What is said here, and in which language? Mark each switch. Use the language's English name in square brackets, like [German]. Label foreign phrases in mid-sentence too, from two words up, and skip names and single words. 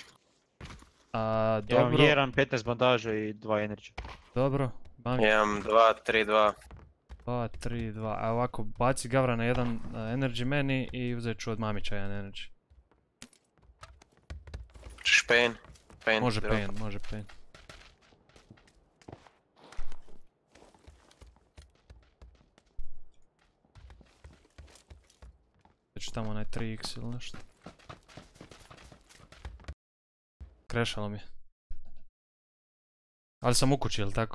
[Croatian] Ja imam Dobro, 1, 15 bandaža i 2 energy. dobro. Bank, 1, 2, 3, 2. 2, 3, 2. A ovako, baci Gavrana jedan energy meni i uzet ću od Mamića jedan energy. Hoćeš pain? Pain. Može drop. pain, može pain. Već tamo onaj 3x ili nešto. Krešalo mi je. Ali sam u kući, jel tako?